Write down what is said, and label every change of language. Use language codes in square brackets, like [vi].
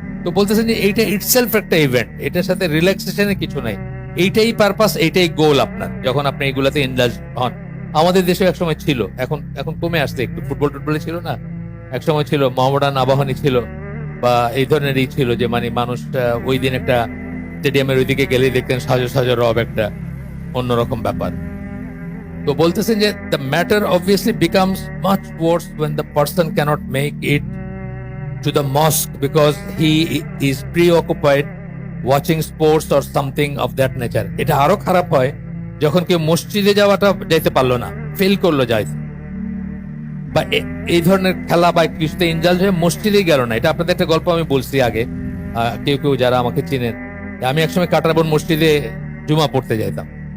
[bn] তো বলতেছেন যে এইটা ইটসেলফ একটা ইভেন্ট, এটার সাথে রিল্যাক্সেশনের কিছু নাই, এইটাই পারপাস, এইটাই গোল আপনার, যখন আপনি এইগুলাতে ইনডালজ হন। আমাদের দেশে একসময় ছিল, এখন কমে আসছে একটু, ফুটবলে ছিল না, একসময় ছিল, মোহামেডান আবাহনী ছিল, বা এই ধরনেরই ছিল, যে মানে মানুষ ওই দিন একটা স্টেডিয়ামের ওইদিকে গেলেই দেখতেন সাজো রব, একটা অন্যরকম ব্যাপার। তো বলতেছেন যে [en] The matter obviously becomes much worse when the person cannot make it to the mosque because he is preoccupied watching sports or something of that nature. [bn] এটা আরো খারাপ হয় যখন কেউ মসজিদে যাওয়াটা যাইতে পারলো না, ফেল করলো যাইতে। বা এই ধরনের খেলা বা কিছুতে ইনজাল্ভ হয়ে মসজিদেই গেল না। এটা আপনাদের একটা গল্প আমি বলছি আগে, কেউ কেউ যারা আমাকে চিনেন, আমি একসময় কাটারবন মসজিদে জুমা পড়তে যাইতাম।